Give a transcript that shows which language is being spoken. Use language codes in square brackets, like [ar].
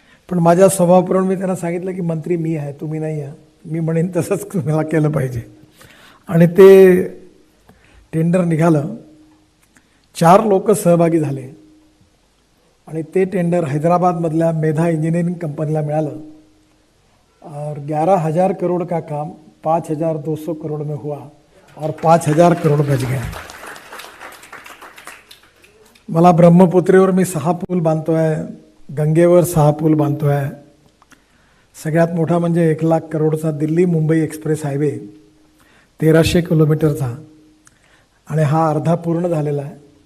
[mr] पण माझ्या स्वभावाप्रमाणे मी त्यांना सांगितलं की मंत्री मी आहे, तुम्ही नाही आहे, मी म्हणेन तसंच तुम्हाला केलं पाहिजे. आणि ते टेंडर निघालं, 4 लोक सहभागी झाले आणि ते टेंडर हैदराबादमधल्या मेधा इंजिनियरिंग कंपनीला मिळालं. [hi] और 11,000 करोड़ का काम 5,200 करोड़ में हुआ और 5,000 करोड़ बच गए. [mr] मला ब्रह्मपुत्रेवर मी 6 पूल बांधतो आहे, गंगेवर 6 पूल बांधतो आहे. सगळ्यात मोठा म्हणजे 1,00,000 करोडचा दिल्ली मुंबई एक्सप्रेस हायवे 1300 किलोमीटरचा आणि हा अर्धा पूर्ण झालेला आहे.